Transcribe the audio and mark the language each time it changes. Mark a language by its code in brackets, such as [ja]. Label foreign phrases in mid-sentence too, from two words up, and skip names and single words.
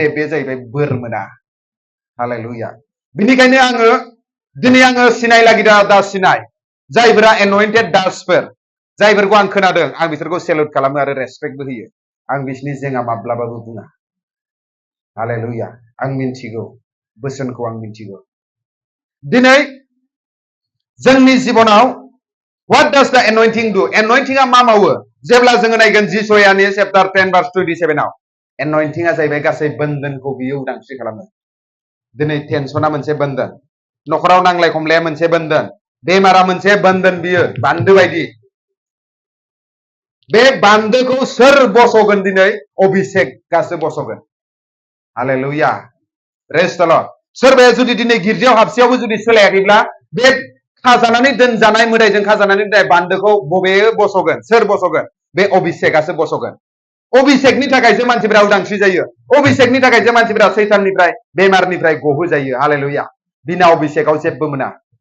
[brx] बे जाहैबाय बोर मोना हालेलुया बेनिखायनो दिनै आङो सिनाय लागिदा दास सिनाय जायफोरा एनॉइंटेड दासफोर जायफोरखौ आं खोनादों आं बिसोरखौ सेलुट खालामो आरो रेसपेक्टबो होयो आं बिसोरनि जेंना माब्लाबाबो बुङा हालेलुया आं मिन्थिगौ बोसोनखौ आं मिन्थिगौ दिनै जोंनि जिबनाव [en] what does the anointing do anointing [brx] मा मावो जेब्ला जोङो नायगोन जिसयानि चैप्टार 10 भार्स 27 आव anointing जाहैबाय गासै बन्धनखौ बियो उदांस्रि खालामो दिनै टेनसना मोनसे बन्धन नखराव नांलाय खमलाया मोनसे बन्धन बेमारा मोनसे बन्धन बियो बान्दो बायदि बे बान्दोखौ सोर बस'गोन दिनै अभिषेकआसो बस'गोन हालेलुया [en] praise the Lord [brx] सोरबाया जुदि दिनै गिर्जायाव हाबसेयावबो जुदि सोलायाखैब्ला बे खाजानानै दोनजानाय मोदायजों खाजानानै दोननाय बान्दोखौ बबे बस'गोन सोर बस'गोन बे अभिषेकआसो बस'गोन अभिषेकनि थाखायसो मानसिफोरा उदांस्रि जायो अभिषेकनि थाखायसो मानसिफोरा सैताननिफ्राय बेमारनिफ्राय गहोजायो हालेलुया बिना अभिषेकआव जेबो मोना